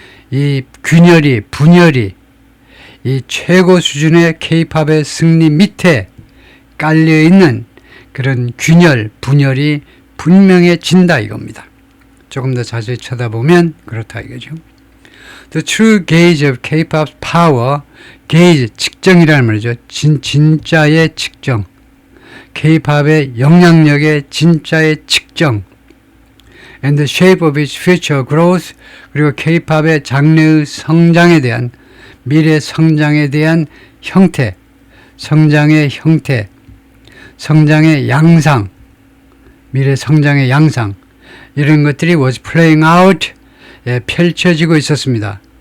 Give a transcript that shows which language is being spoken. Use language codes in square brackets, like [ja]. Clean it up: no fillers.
[ko] 이 균열이, 분열이 이 최고 수준의 K-팝의 승리 밑에 깔려있는 그런 균열, 분열이 분명해진다 이겁니다. 조금 더 자세히 쳐다보면 그렇다 이거죠. [en] The true gauge of K-pop's power, gauge, [ko] 측정이라는 말이죠. 진짜의 측정. K-팝의 영향력의 진짜의 측정. [en] and the shape of its future growth, [ko] 그리고 K-팝의 장래의 성장에 대한, 미래 성장에 대한 형태, 성장의 형태, 성장의 양상, 미래 성장의 양상, 이런 것들이 [en] was playing out, [ko] 펼쳐지고 있었습니다.